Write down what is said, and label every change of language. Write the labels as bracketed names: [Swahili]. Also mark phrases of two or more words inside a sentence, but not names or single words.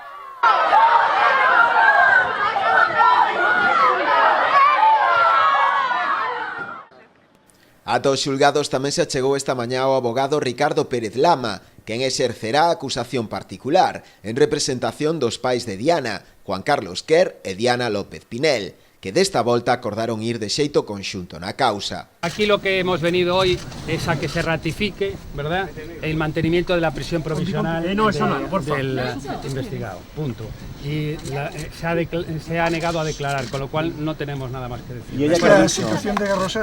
[Galician] Ata os xulgados tamén se achegou esta mañá o abogado Ricardo Pérez Lama, quen exercerá a acusación particular en representación dos pais de Diana, Juan Carlos Quer e Diana López Pinel, que desta volta acordaron ir de xeito conxunto na causa. [Spanish] Aquí lo que hemos venido hoy es a que se ratifique, ¿verdad?, el mantenimiento de la prisión provisional del investigado, punto. Y se ha negado a declarar, con lo cual no tenemos nada más que decir. ¿Y ella qué la situación de Garrosa?